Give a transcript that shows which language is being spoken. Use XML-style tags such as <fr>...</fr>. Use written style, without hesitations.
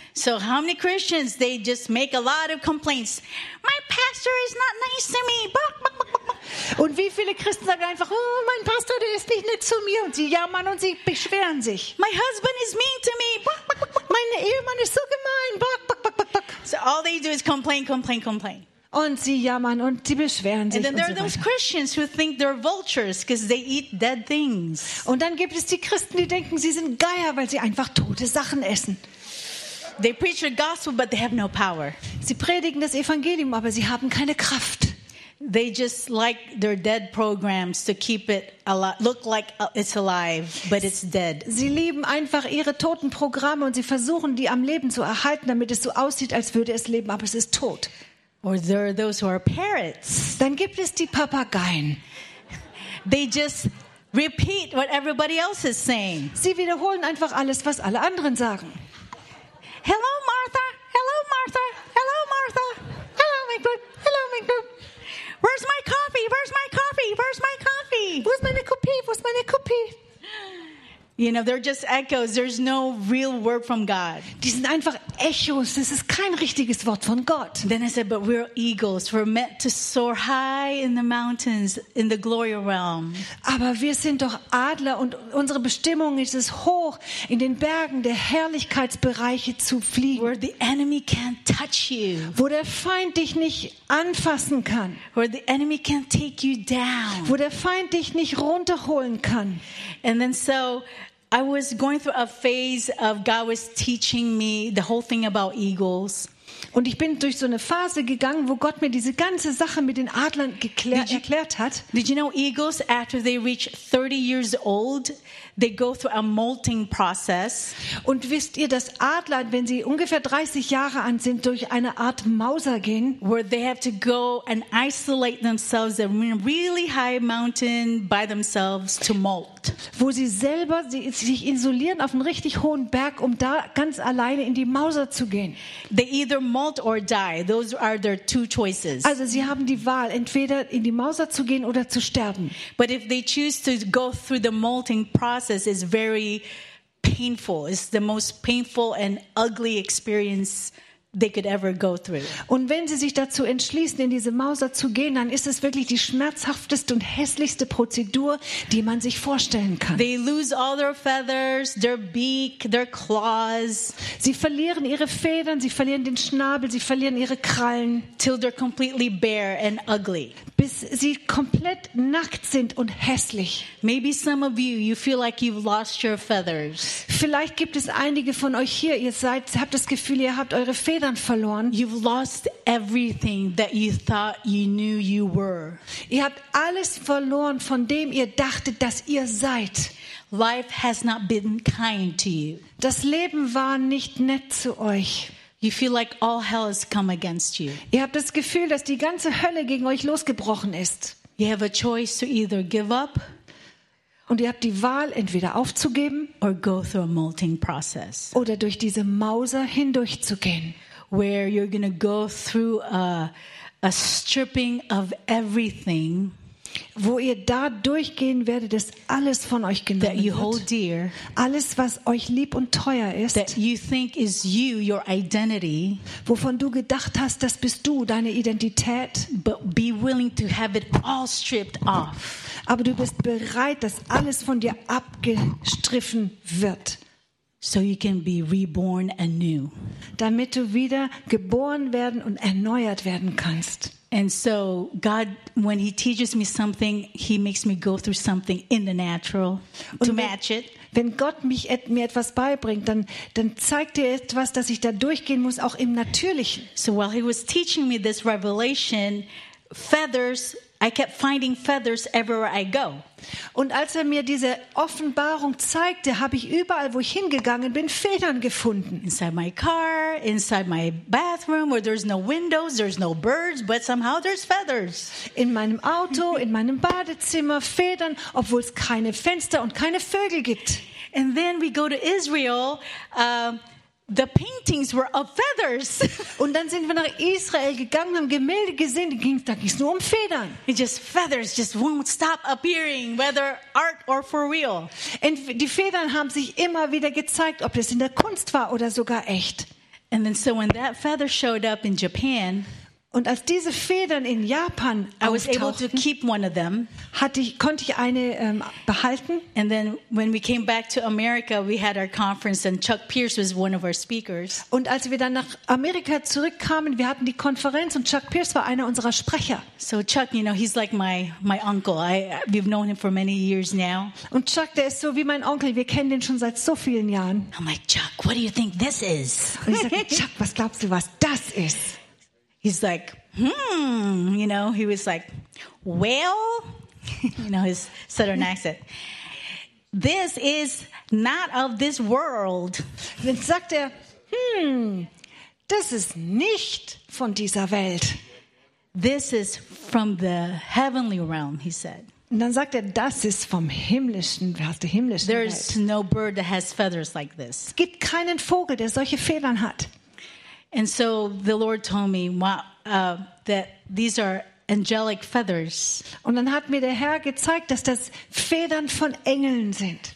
<en>So how many Christians they just make a lot of complaints. My pastor is not nice to me.</en> <de>Und wie viele Christen sagen einfach, oh, mein Pastor, der ist nicht nett zu mir, und sie jammern und sie beschweren sich.</de> <en>My husband is mean to me.</en> <de>Mein Ehemann ist so gemein.</de> <en>So all they do is complain, complain, complain.</en> <de>Und sie jammern und sie beschweren sich.</de> <en>And then there</en> <de>und so</de> <en>are those Christians who think they're vultures because they eat dead things.</en> <de>Und dann gibt es die Christen, die denken, sie sind Geier, weil sie einfach tote Sachen essen.</de> <en>They preach the gospel, but they have no power.</en> <de>Sie predigen das Evangelium, aber sie haben keine Kraft.</de> <en>They just like their dead programs to keep it alive, look like it's alive, but it's dead.</en> <de>Sie lieben einfach ihre toten Programme und sie versuchen, die am Leben zu erhalten, damit es so aussieht, als würde es leben, aber es ist tot.</de> <en>Or there are those who are parrots.</en> <de>Dann gibt es die Papageien.</de> <en>They just repeat what everybody else is saying.</en> <de>Sie wiederholen einfach alles, was alle anderen sagen.</de> <en>Hello, Martha. Hello, Martha. Hello, Martha. Hello, my good. Hello, my good. Where's my coffee? Where's my coffee? Where's my coffee?</en> <de>Wo's meine Kopie? Wo's meine Kopie?</de> <en>You know, they're just echoes. There's no real word from God.</en> <de>Die sind einfach Echos. Das ist kein richtiges Wort von Gott.</de> <en>Then I said, but we're eagles. We're meant to soar high in the mountains, in the glory realm.</en> <de>Aber wir sind doch Adler und unsere Bestimmung ist es, hoch in den Bergen der Herrlichkeitsbereiche zu fliegen.</de> <en>Where the enemy can't touch you.</en> <de>Wo der Feind dich nicht anfassen kann.</de> <en>Where the enemy can't take you down.</en> <de>Wo der Feind dich nicht runterholen kann.</de> <en>And then so I was going through a phase of God was teaching me the whole thing about eagles.</en> <de>Und ich bin durch so eine Phase gegangen, wo Gott mir diese ganze Sache mit den Adlern erklärt hat.</de> <en>Did you know eagles, after they reach 30 years old, they go through a molting process.</en> <de>Und wisst ihr, dass Adler, wenn sie ungefähr 30 Jahre alt sind, durch eine Art Mauser gehen?</de> <en>Where they have to go and isolate themselves in a really high mountain by themselves to molt.</en> <de>Wo sie selber sich isolieren auf einem richtig hohen Berg, um da ganz alleine in die Mauser zu gehen.</de> <en>They either molt Halt or die. Those are their two choices.</en> <de>Also sie haben die Wahl, entweder in die Mauser zu gehen oder zu sterben.</de> <en>But if they choose to go through the molting process, it's very painful. It's the most painful and ugly experience they could ever go through.</en> <de>Und wenn sie sich dazu entschließen, in diese Mauser zu gehen, dann ist es wirklich die schmerzhafteste und hässlichste Prozedur, die man sich vorstellen kann.</de> <en>They lose all their feathers, their beak, their claws.</en> <de>Sie verlieren ihre Federn, sie verlieren den Schnabel, sie verlieren ihre Krallen.</de> <en>Till they're completely bare and ugly.</en> <de>Bis sie komplett nackt sind und hässlich.</de> <en>Maybe some of you, you feel like you've lost your feathers.</en> <de>Vielleicht gibt es einige von euch hier, ihr habt das Gefühl, ihr habt eure Federn verloren.</de> <en>You've lost everything that you thought you knew you were.</en> <de>Ihr habt alles verloren, von dem ihr dachtet, dass ihr seid.</de> <en>Life has not been kind to you.</en> <de>Das Leben war nicht nett zu euch.</de> <en>You feel like all hell has come against you.</en> <de>Ihr habt das Gefühl, dass die ganze Hölle gegen euch losgebrochen ist.</de> <en>You have a choice to either give up.</en> <de>Und ihr habt die Wahl, entweder aufzugeben</de> <en>or go through a molting process.</en> <de>Oder durch diese Mauser hindurchzugehen,</de> <en>where you're gonna go through a stripping of everything,</en> <de>wo ihr da durchgehen werdet, dass alles von euch genommen</de> <en>that you hold dear,</en> <de>alles was euch lieb und teuer ist,</de> <en>that you think is you, your identity,</en> <de>wovon du gedacht hast, das bist du, deine Identität,</de> <en>but be willing to have it all stripped off.</en> <de>Aber du bist bereit, dass alles von dir abgestriffen wird.</de> <en>So you can be reborn anew.</en> <de>Damit du wieder geboren werden und erneuert werden kannst.</de> <en>And so God, when he teaches me something, he makes me go through something in the natural to match it.</en> <de>Wenn Gott mir etwas beibringt, dann zeigt er etwas, dass ich da durchgehen muss, auch im Natürlichen.</de> <en>So while he was teaching me this revelation, feathers, I kept finding feathers everywhere I go.</en> <de>Und als er mir diese Offenbarung zeigte, habe ich überall, wo ich hingegangen bin, Federn gefunden.</de> <en>Inside my car, inside my bathroom, where there's no windows, there's no birds, but somehow there's feathers.</en> <de>In meinem Auto, in meinem Badezimmer, Federn, obwohl es keine Fenster und keine Vögel gibt.</de> <en>And then we go to Israel. The paintings were of feathers.</en> <de>Und dann sind wir nach Israel gegangen, haben Gemälde gesehen, da ging's nur um Federn.</de> <en>It just feathers just won't stop appearing, whether art or for real.</en> <de>Und die Federn haben sich immer wieder gezeigt, ob das in der Kunst war oder sogar echt.</de> <en>And then so when that feather showed up in Japan,</en> <de>und als diese Federn in Japan</de> <en>I was able to keep one of them,</en> <de>konnte ich eine behalten.</de> <en>And then when we came back to America, we had our conference and Chuck Pierce was one of our speakers.</en> <de>Und als wir dann nach Amerika zurückkamen, wir hatten die Konferenz und Chuck Pierce war einer unserer Sprecher.</de> <en>So Chuck, you know, he's like my uncle. We've known him for many years now.</en> <de>Und Chuck, der ist so wie mein Onkel, wir kennen den schon seit so vielen Jahren.</de> <en>I'm like, Chuck, what do you think this is?</en> <de>Und ich sage, Chuck, was glaubst du, was das ist?</de> <en>He's like, you know, he was like, well, you know, his southern accent. This is not of this world.</en> <de>Dann sagt er, das ist nicht von dieser Welt.</de> <en>This is from the heavenly realm, he said.</en> <de>Und dann sagt er, das ist vom himmlischen</de> <en>There is no bird that has feathers like this.</en> <de>Es gibt keinen Vogel, der solche Federn hat.</de> <en>And so the Lord told me that these are angelic feathers.</en> <de>Und dann hat mir der Herr gezeigt, dass das Federn von Engeln sind.</de>